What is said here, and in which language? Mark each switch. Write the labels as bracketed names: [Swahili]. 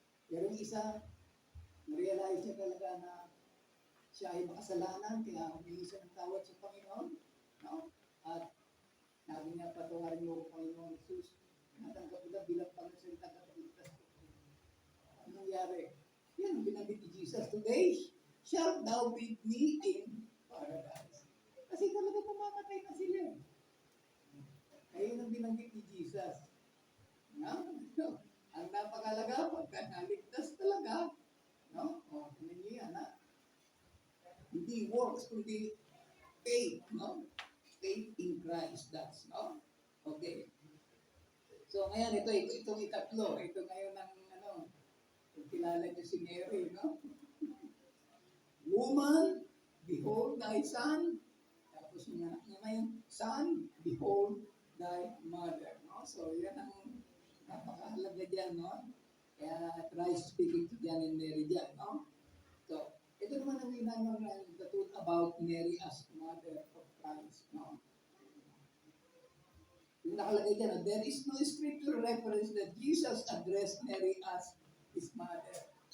[Filipino] Pero yung isa, na-realize niya talaga na siya ay makasalanan, kaya humingi siya ng tawad sa Panginoon. No? At sabi niya, patawarin mo ang Panginoon Jesus. Natanggap nila bilang Panginoon sa tagapagligtas ko. Anong nangyari? Yan ang binanggit ni Jesus. [English] Today, shall thou with me in paradise. [Filipino] Kasi talaga pumamatay na sila. Kaya yun ang binanggit ni Jesus. No? Ang napakalaga, pagka naligtas talaga, no? O, tingnan niyo yan, ha? Hindi works, kundi faith, no? [English] Faith in Christ, that's, no? [Filipino] Okay. So, ngayon, itong ikatlo. Ito ngayon ang, kung kilala niyo si Mary, no? [English] Woman, behold thy son. [Filipino] Tapos yung anak niya ngayon, [English] son, behold thy mother, no? [Filipino] So, yan ang napakahalaga dyan, no? [English] Kaya, Christ speaking to John and Mary dyan, no? So, [Filipino] ito naman ang inanong [English] the truth about Mary as mother of Christ, no? [Filipino] Yung nakalagay dyan, [English] there is no scripture reference that Jesus addressed Mary as his mother.